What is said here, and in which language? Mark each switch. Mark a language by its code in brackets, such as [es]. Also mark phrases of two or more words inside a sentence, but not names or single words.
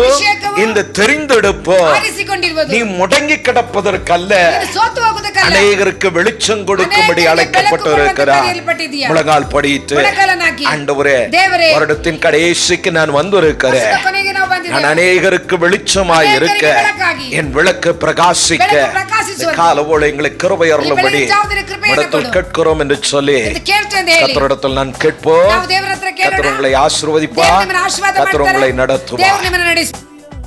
[kn] ಅಭಿಷೇಕವು, [ta] இந்த தெரிந்தெடுப்பு [kn] ಆರಿಸಿಕೊಂಡಿರುವುದು [ta] நீ முடங்கி கிடப்பதற்கல்ல, [kn] ನೀನು ಸೋತು ಹೋಗುವುದಕ್ಕಲ್ಲ. [ta] அநேகருக்கு வெளிச்சம் கொடுக்கும்படி [kn] ಅನೇಕರಿಗೆ [ta] அழைக்கப்பட்டிருக்கிறார். [kn] ಬೆಳಕು ಕೊಡುವಂತೆ [ta] முழங்கால் படியிட்டு [kn] முழங்காலನಾಗಿ, [ta] ஆண்டவரே [kn] தேவரே, [ta] வருடத்தின் கடைசிக்கு நான் வந்திருக்கிறேன். [kn] ವರ್ಷದ ಕೊನೆಗೆ ನಾವು ಬಂದಿದ್ದೇವೆ. [ta] நான் அநேகருக்கு வெளிச்சமாய் இருக்க, [kn] அநேகருக்கு ಬೆಳಕಾಗಿ, [ta] என் விளக்கு பிரகாசிக்க [kn] ಬೆಳಕು ಪ್ರಕಾಶಿಸುವಂತೆ, [ta] காலவோடு எங்களுக்கு கிருபை அருளும்படி [kn] ಈ ಬೆಳಗಿನ ಜಾವದಲ್ಲಿ [ta] இடத்தில் [kn] ಕೊಡು. [ta] கேட்கிறோம் என்று சொல்லி [kn] ಇದು ಕೇಳ್ತೇವೆ ಅಂತ ಹೇಳಿ [ta] கர்த்தரிடத்தில் நான் கேட்போம். [kn] ನಾವು ದೇವರ ಹತ್ರ ಕೇಳೋಣ. [ta] கர்த்தர் உங்களை ஆசீர்வதிப்பார். [kn] ದೇವರು ನಿಮ್ಮನ್ನು ಆಶೀರ್ವಾದ [ta] கர்த்தர் [kn] ಮಾಡ್ತಾರೆ. [ta] உங்களை நடத்துவார். [kn] ದೇವರು ನಿಮ್ಮನ್ನು ನಡೆಸಿ